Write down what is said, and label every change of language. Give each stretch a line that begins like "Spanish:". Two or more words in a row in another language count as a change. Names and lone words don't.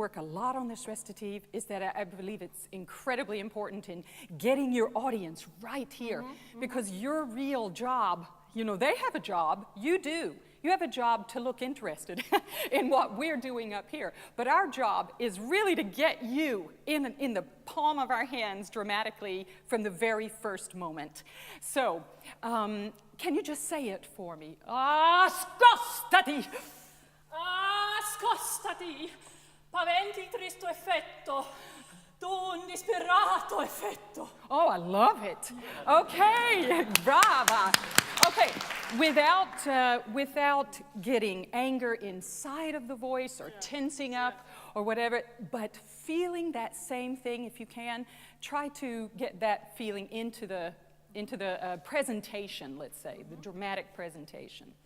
English: a lot on this recitative is that I believe it's incredibly important in getting your audience right here, because your real job, you know, they have a job, you do. You have a job to look interested in what we're doing up here. But our job is really to get you in the palm of our hands dramatically from the very first moment. So, can you just say it for me?
Italian: Scostati! Scostati! Paventi il tristo effetto, d'un disperato effetto.
English: Oh, I love it. Okay, brava. Okay, without getting anger inside of the voice or tensing up or whatever, but feeling that same thing if you can, try to get that feeling into the presentation, let's say, the dramatic presentation.